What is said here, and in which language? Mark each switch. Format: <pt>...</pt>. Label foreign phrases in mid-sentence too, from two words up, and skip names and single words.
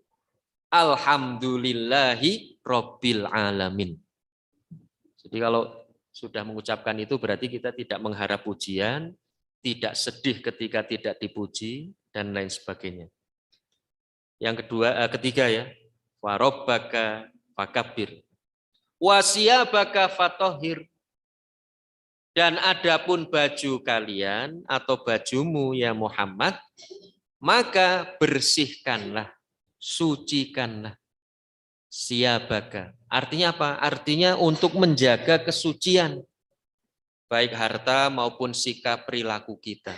<ar>الحمد لله رب العالمين.</ar> <id>Jadi kalau sudah mengucapkan itu berarti kita tidak mengharap pujian, tidak sedih ketika tidak dipuji, dan lain sebagainya. Yang ketiga ya,</id> <ar>وربك فكبر وثيابك فطهر.</ar> <id>Dan adapun baju kalian atau bajumu ya Muhammad, maka bersihkanlah, sucikanlah. Siyabaka. Artinya apa? Artinya untuk menjaga kesucian. Baik harta maupun sikap perilaku kita.</id>